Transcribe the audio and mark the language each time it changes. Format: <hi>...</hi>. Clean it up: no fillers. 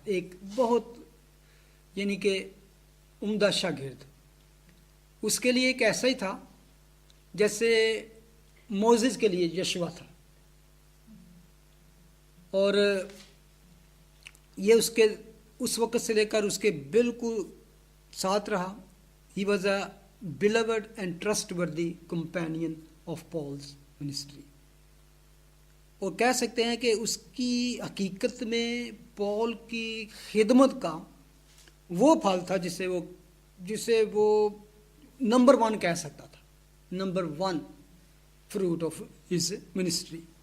<ur>ایک بہت یعنی کہ عمدہ شاگرد. اس کے لیے ایک ایسا ہی تھا جیسے موزز کے لیے یشوا تھا، اور یہ اس وقت سے لے کر اس کے بالکل ساتھ رہا.</ur> <en>He was a beloved and trustworthy companion of Paul's ministry.</en> <ur>اور کہہ سکتے ہیں کہ اس کی حقیقت میں پال کی خدمت کا وہ پھل تھا جسے وہ نمبر 1 کہہ سکتا تھا، number 1</ur> <en>Fruit of his ministry.</en>